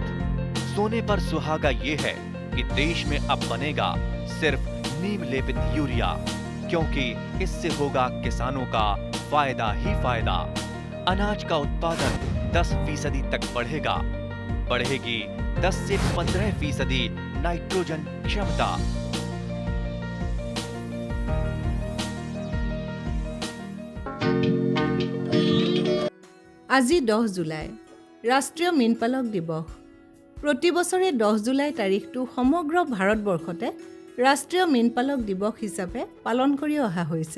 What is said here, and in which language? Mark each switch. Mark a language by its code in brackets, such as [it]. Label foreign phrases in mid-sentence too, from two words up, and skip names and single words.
[hi] सोने पर सुहागा ये है कि देश में अब बनेगा सिर्फ नीम लेपित यूरिया, क्योंकि इससे होगा किसानों का फायदा ही फायदा। अनाज का उत्पादन 10% तक बढ़ेगा, बढ़ेगी 10 से 15% नाइट्रोजन क्षमता। [as] আজি 10 জুলাই ৰাষ্ট্ৰীয় মীনপালক দিৱস। প্ৰতি বছৰে 10 জুলাই তাৰিখটো সমগ্ৰ ভাৰতবৰ্ষতে ৰাষ্ট্ৰীয় মীনপালক দিৱস হিচাপে পালন কৰি অহা হৈছে।